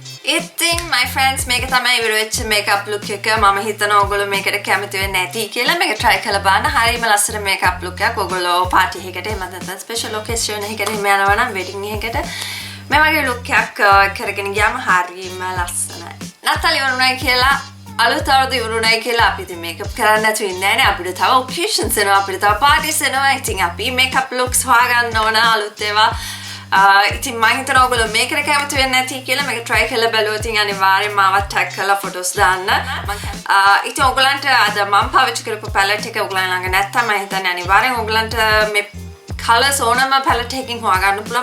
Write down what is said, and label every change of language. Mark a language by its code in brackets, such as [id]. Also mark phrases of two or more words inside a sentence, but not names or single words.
[si] ඉතින් [en] my friends [si] මේක තමයි ඉවර වෙච්ච [en] makeup look [si] එක. මම හිතනවා ඔයගොල්ලෝ මේකට කැමති වෙන්නේ නැති කියලා. මේක try කරලා බලන්න. හරියම ලස්සන [en] makeup look [si] එකක්. ඔයගොල්ලෝ party එකකට එහෙම නැත්නම් [en] special occasion [si] එකකට එහෙම යනවා නම් wedding එකකට මේ වගේ look එකක් කරගෙන ගියාම හරියම ලස්සනයි. නත්තල් ඉවරුණා කියලා අලුත් අවුරුදු ඉවරුණයි කියලා අපි ඉතින් makeup කරන්න නැතුව ඉන්නේ නැහැ නේ. අපිට තව occasions එනවා, අපිට තව parties එනවා. ඉතින් අපි [en] makeup looks [si] හොයාගන්න ඕන අලුත් ඒවා. ඉතින් මම හිතනවා ඔයගොල්ලෝ මේකට කැමති වෙන්නේ නැති කියලා මේක try කරලා බලුවොත් අනිවාර්යෙන් මාවත් tag කරලා photos දාන්න. ඉතින් ඔයගලන්ට අද මම පාවිච්චි කරපු palette එක ඔයගලන් ළඟ නැත්තම් මම හිතන්නේ අනිවාර්යෙන් ඔයගලන්ට මේ colors ඕනම palette එකකින් හොයාගන්න පුළුවන්.